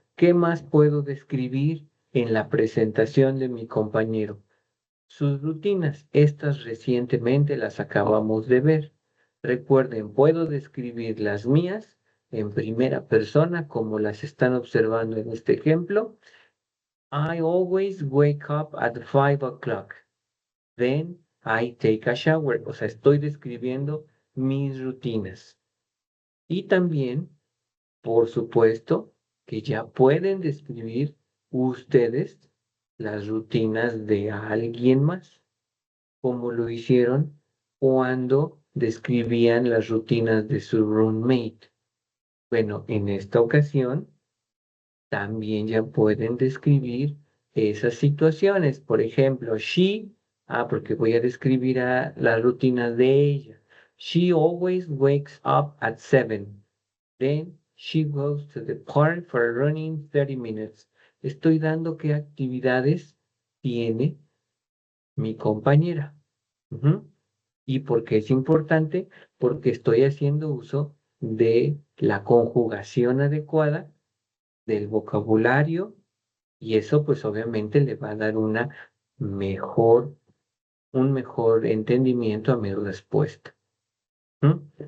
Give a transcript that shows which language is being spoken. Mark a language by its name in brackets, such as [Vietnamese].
[Spanish] ¿Qué más puedo describir en la presentación de mi compañero? Sus rutinas, estas recientemente las acabamos de ver. Recuerden, puedo describir las mías en primera persona, como las están observando en este ejemplo. [English] I always wake up at 5 o'clock. Then I take a shower. [Spanish] O sea, estoy describiendo mis rutinas. Y también, por supuesto, que ya pueden describir ustedes las rutinas de alguien más, como lo hicieron cuando describían las rutinas de su roommate. Bueno, en esta ocasión también ya pueden describir esas situaciones. Por ejemplo, she, porque voy a describir a la rutina de ella. [English] She always wakes up at 7. Then she goes to the park for running 30 minutes. [Spanish] Estoy dando qué actividades tiene mi compañera. Ujú. ¿Y por qué es importante? Porque estoy haciendo uso de la conjugación adecuada del vocabulario y eso pues obviamente le va a dar mejor, un mejor entendimiento a mi respuesta. ¿Mm?